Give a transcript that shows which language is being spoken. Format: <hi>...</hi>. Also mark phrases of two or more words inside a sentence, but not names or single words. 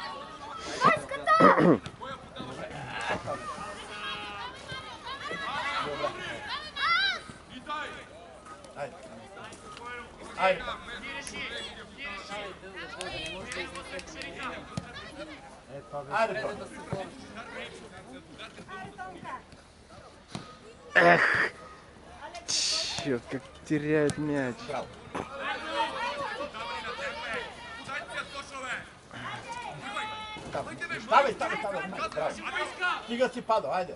<bg>Айде. Айде. Айде, Тони.</bg> <ru>Эх! Черт, как теряет мяч.</ru> <bg>Ставай, браво. Стига си падал, айде.</bg>